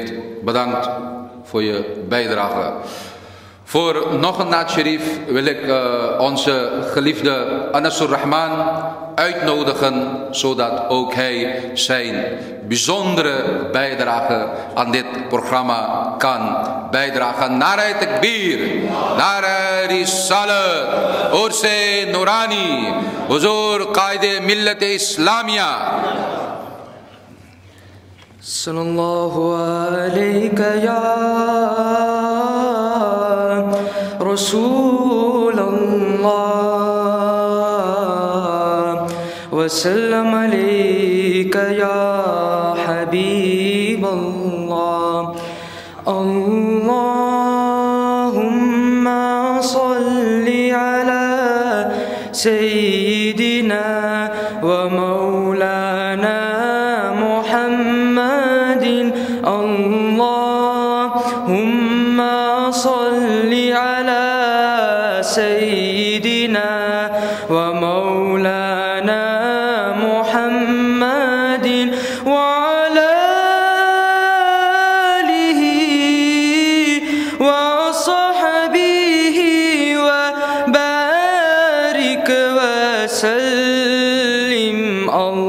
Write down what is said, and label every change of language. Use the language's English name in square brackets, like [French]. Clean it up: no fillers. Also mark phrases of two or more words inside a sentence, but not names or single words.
[Dutch] Bedankt voor je bijdrage. Voor nog een [Urdu] نعت شریف [Dutch] wil ik onze geliefde Anasur Rahman uitnodigen, zodat ook hij zijn bijzondere bijdrage aan dit programma kan bijdragen. [Urdu] نعرۂ تکبیر، نعرۂ رسالت، عرسِ نورانی، حضور قائد ملت اسلامیہ. [Arabic] صلى الله عليك يا رسول الله وسلم عليك يا حبيب الله. اللهم صل على سيدنا ومولانا محمد. اللهم صل على سيدنا ومولانا محمد وعلى آله وصحبه وبارك وسلم.